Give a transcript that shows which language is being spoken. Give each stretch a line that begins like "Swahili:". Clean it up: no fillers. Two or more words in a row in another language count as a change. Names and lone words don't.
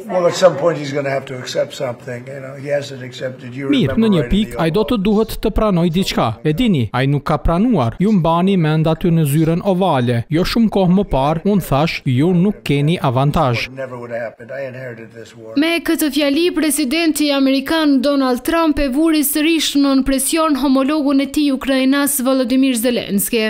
English: Well, at some point he's going to have to accept something. He hasn't accepted.
Albanian: Mirë, në një pikë ai do të duhet të pranojë diçka. E dini, ai nuk ka pranuar. Ju mbani mend aty në zyrën ovale. Jo shumë kohë më parë, unë thash, ju nuk keni avantazh. Me këtë fjali, presidenti amerikan Donald Trump e vuri sërish nën presion homologun e tij ukrainas Volodymyr Zelensky.